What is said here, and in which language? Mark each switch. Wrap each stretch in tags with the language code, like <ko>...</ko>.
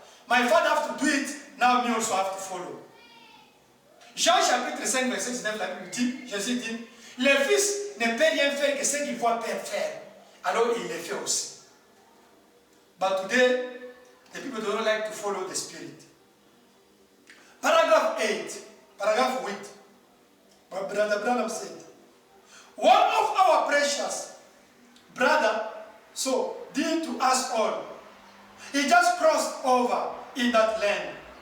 <en>My Father have to do it, now me also have to follow.</en> <fr>Jean chapitre 5, verset 19, la Bible dit, Jésus dit, le Fils ne peut rien faire que ce qu'il voit Père faire. Alors il le fait aussi.</fr> <en>But today, the people don't like to follow the Spirit. Paragraph 8. Paragraph 8. But Brother Branham said, one of our precious brother, so dear to us all, he just crossed over in that land.</en>